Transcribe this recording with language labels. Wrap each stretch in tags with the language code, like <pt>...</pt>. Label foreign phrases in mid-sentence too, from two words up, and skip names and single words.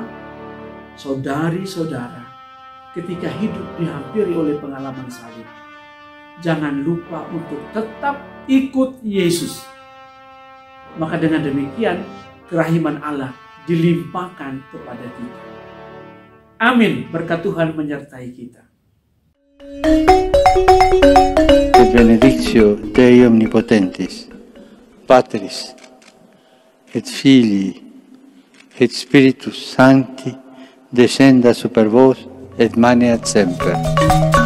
<id>Saudari-saudara, ketika hidup dihampiri oleh pengalaman salib, jangan lupa untuk tetap ikut Yesus. Maka dengan demikian, kerahiman Allah dilimpahkan kepada kita. Amin. Berkat Tuhan menyertai kita.</id> <la>Et benedictio Dei Omnipotentis, Patris, et Filii, et Spiritus Sancti, descenda super vos et maneat semper.</la>